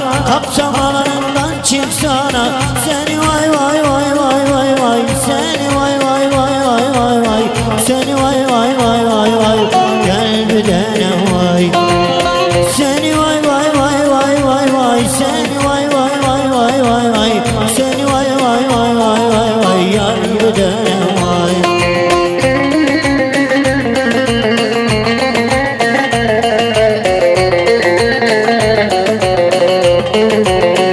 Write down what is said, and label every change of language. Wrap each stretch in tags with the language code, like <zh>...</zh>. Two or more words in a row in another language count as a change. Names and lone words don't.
<tr>Kapsamalarından çıksana. Seni vay vay vay vay vay vay. Seni vay vay vay vay vay vay. Seni vay vay vay vay vay. Gel bir tanem vay. Seni vay vay vay vay vay vay. Seni vay vay vay vay vay vay. Seni vay vay vay vay vay vay. Yar bir tanem vay.</tr> <en>Thank you.</en>